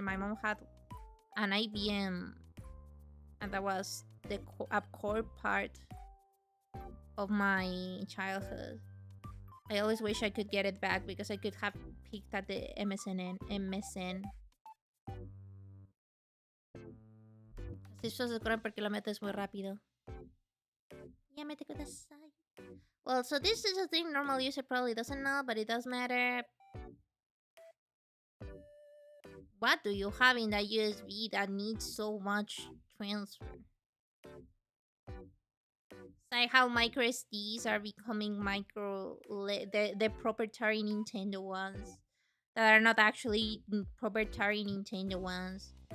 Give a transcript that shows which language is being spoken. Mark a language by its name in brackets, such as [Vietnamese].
[English] My mom had an IBM, and that was a core part of my childhood. I always wish I could get it back because I could have picked at the MSN. [Spanish] Si eso se corre porque lo metes muy rápido. [Japanese] Yamete kudasai. [English] Well, so this is a thing normal user probably doesn't know, but it does matter. What do you have in that USB that needs so much transfer? It's like how micro SDs are becoming the proprietary Nintendo ones that are not actually proprietary Nintendo ones.